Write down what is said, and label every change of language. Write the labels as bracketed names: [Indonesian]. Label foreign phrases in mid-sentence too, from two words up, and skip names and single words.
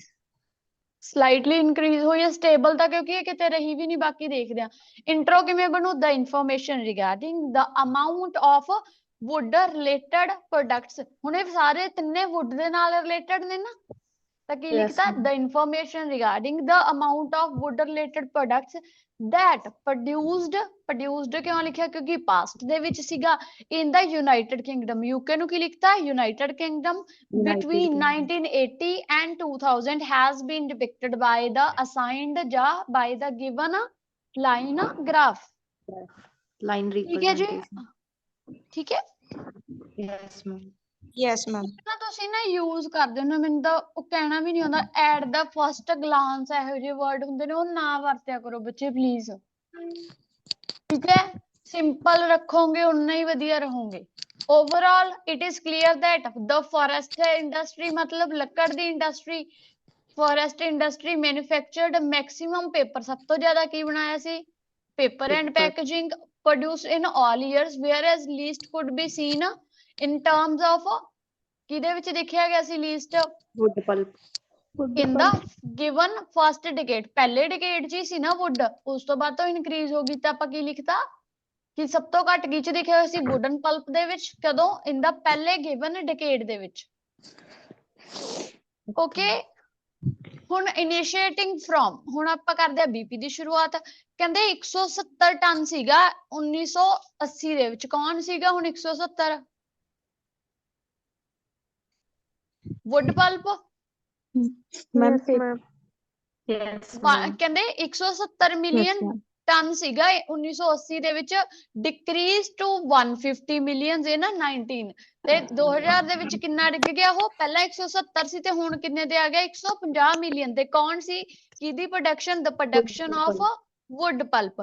[English] slightly increase [Punjabi] ਹੋਈ ਹੈ, ਸਟੇਬਲ ਤਾਂ ਕਿਉਂਕਿ ਇਹ ਕਿਤੇ ਰਹੀ ਵੀ ਨਹੀਂ। ਬਾਕੀ ਦੇਖਦੇ ਹਾਂ ਇੰਟਰੋ ਕਿਵੇਂ ਬਣੂ, [English] the information regarding the amount of wood related products. [Punjabi] ਹੁਣ ਇਹ ਸਾਰੇ ਤਿੰਨੇ ਵੁੱਡ ਦੇ ਨਾਲ ਰਿਲੇਟਡ ਨੇ ਨਾ, ਤਾਂ ਕੀ ਲਿਖਤਾ [English] the information regarding the amount of wood related products that produced [Punjabi] ਕਿਉਂ ਲਿਖਿਆ ਕਿਉਂਕਿ ਪਾਸਟ ਦੇ ਵਿੱਚ ਸੀਗਾ [English] in the United Kingdom. [Punjabi] ਯੂਕੇ ਨੂੰ ਕੀ ਲਿਖਤਾ [English] ਯੂਨਾਈਟਿਡ ਕਿੰਗਡਮ between 1980 and 2000 has been depicted by the assigned ਜਾਂ by the given line graph। ਲਾਈਨ [Punjabi] ਠੀਕ ਹੈ ਜੀ। [English] ਰਿਪਰੈਜ਼ੈਂਟੇਸ਼ਨ। [Punjabi] ਠੀਕ ਹੈ। [English] yes ma'am. Yes, ma'am. [Punjabi] ਨਾ ਤੁਸੀਂ ਨਾ ਯੂਜ਼ ਕਰਦੇ ਹੋ, ਮੈਨੂੰ ਤਾਂ ਉਹ ਕਹਿਣਾ ਵੀ ਨਹੀਂ ਆਉਂਦਾ। [English] at the first glance [Punjabi] ਇਹੋ ਜਿਹੇ ਵਰਡ ਹੁੰਦੇ ਨੇ, ਉਹ ਨਾ ਵਰਤਿਆ ਕਰੋ ਬੱਚੇ ਪਲੀਜ਼। ਠੀਕ ਹੈ। ਸਿੰਪਲ ਰੱਖੋਗੇ ਉਨਾ ਹੀ ਵਧੀਆ ਰਹੋਗੇ। [English] overall it is clear that the forest industry [Punjabi] ਮਤਲਬ ਲੱਕੜ ਦੀ ਇੰਡਸਟਰੀ, [English] forest industry manufactured maximum paper. [Punjabi] ਸਭ ਤੋਂ ਜ਼ਿਆਦਾ ਕੀ ਬਣਾਇਆ ਸੀ, [English] paper and packaging produced in all years, whereas least could be seen in terms of [Punjabi] ਕਿਹਦੇ ਵਿੱਚ ਦੇਖਿਆ ਗਿਆ ਸੀ [English] least wood pulp. in the given first decade, [Punjabi] ਪਹਿਲੇ decade 'ਚ ਹੀ ਸੀ ਨਾ wood, ਉਸ ਤੋਂ ਬਾਅਦ ਤਾਂ increase ਹੋ ਗਈ, ਤਾਂ ਆਪਾਂ ਕੀ ਲਿਖਤਾ ਕਿ ਸਭ ਤੋਂ ਘੱਟ ਕੀ 'ਚ ਦੇਖਿਆ ਹੋਇਆ ਸੀ [English] wooden pulp [Punjabi] ਦੇ ਵਿੱਚ, ਕਦੋਂ [English] in the [Punjabi] ਪਹਿਲੇ [English] given decade [Punjabi] ਦੇ ਵਿੱਚ। ਓਕੇ, ਹੁਣ [English] initiating from, [Punjabi] ਹੁਣ ਆਪਾਂ ਕਰਦੇ ਆ ਬੀਪੀ ਦੀ ਸ਼ੁਰੂਆਤ। ਕਹਿੰਦੇ 170 ਟਨ ਸੀਗਾ 1980 ਦੇ ਵਿੱਚ, ਕੌਣ ਸੀਗਾ ਹੁਣ 170? [English] wood pulp मैम Yes, ma'am. Yes, ma'am. [Punjabi] ਕਹਿੰਦੇ 170 [English] million ton [Punjabi] ਸੀਗਾ 1980 ਦੇ ਵਿੱਚ, [English] decreases to 150 million in 19 [Punjabi] ਤੇ 2000 ਦੇ ਵਿੱਚ ਕਿੰਨਾ ਡਿੱਗ ਗਿਆ ਉਹ? ਪਹਿਲਾਂ 170 ਸੀ ਤੇ ਹੁਣ ਕਿੰਨੇ ਤੇ ਆ ਗਿਆ? 150 ਮਿਲੀਅਨ। ਤੇ ਕੌਣ ਸੀ ਕਿਹਦੀ ਪ੍ਰੋਡਕਸ਼ਨ? [English] the production of wood pulp.